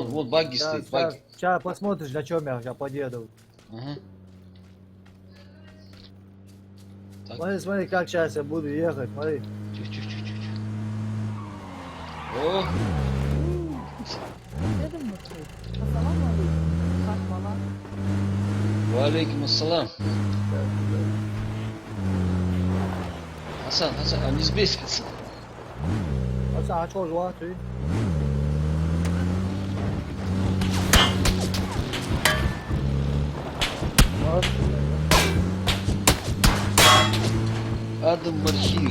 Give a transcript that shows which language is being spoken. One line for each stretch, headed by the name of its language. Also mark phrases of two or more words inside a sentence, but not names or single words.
Russian: вон багги стоит, багги. Сейчас посмотришь, на чем я сейчас подъеду. Ага. Так, Смотри, как сейчас я буду ехать, смотри. чуть-чуть. О, Эдем Мурхей.
Arabic: السلام عليكم.
Russian: Как мала?
Arabic: وعليكم السلام.
Russian: Асан, а не сбейся, Асан. А что, жуа, ты? Адам Мархиев.